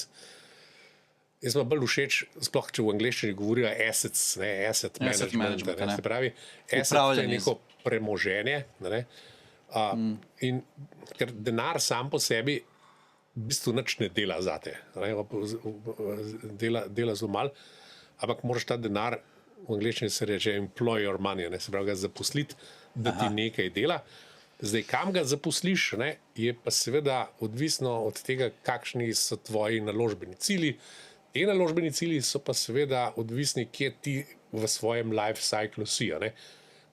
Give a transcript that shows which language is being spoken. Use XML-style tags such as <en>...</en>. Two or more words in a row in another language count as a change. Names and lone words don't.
<sl>Jaz sem bolj všeč, sploh če v angleščini govorijo assets, ne,</sl> <en>asset management,</en> <sl>ne, se pravi, asset je neko premoženje, ne, in ker denar sam po sebi v bistvu nič ne dela zate, ne, dela zelo malo, ampak moraš ta denar, v angleščini se reče</sl> <en>employ your money,</en> <sl>ne, se pravi ga zaposliti, da ti nekaj dela. Zdaj, kam ga zaposliš, ne, je pa seveda odvisno od tega, kakšni so tvoji naložbeni cilji. Te naložbeni cilji so pa seveda odvisni, kje ti v svojem</sl> <en>life cyclu</en> <sl>si.</sl>